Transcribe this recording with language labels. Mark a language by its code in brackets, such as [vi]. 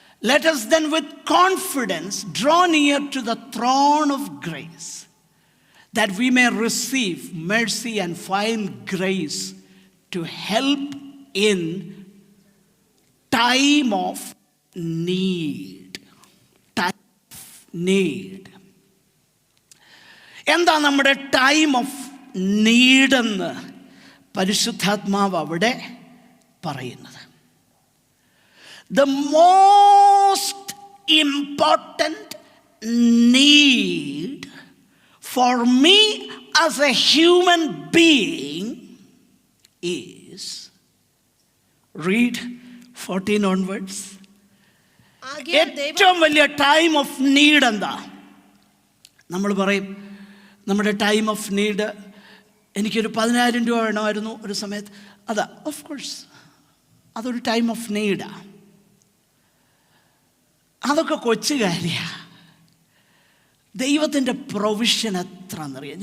[en] Let us then with confidence draw near to the throne of grace, that we may receive mercy and find grace to help in time of need. Time of need. [ml] എന്താ നമ്മുടെ time of നീഡെന്ന് പരിശുദ്ധാത്മാവ് അവിടെ പറയുന്നത്? [en] The most important need for me as a human being is, read 14 onwards. [ml] ഏറ്റവും വലിയ time of need എന്താ? നമ്മൾ പറയും നമ്മുടെ ടൈം ഓഫ് നീഡ്, എനിക്കൊരു 10,000 രൂപ വേണമായിരുന്നു ഒരു സമയത്ത്. അതാ, ഓഫ് കോഴ്സ് അതൊരു ടൈം ഓഫ് നീഡാണ്. അതൊക്കെ കൊച്ചു കാര്യമാണ്. ദൈവത്തിൻ്റെ പ്രൊവിഷൻ എത്രയെന്നറിയാം.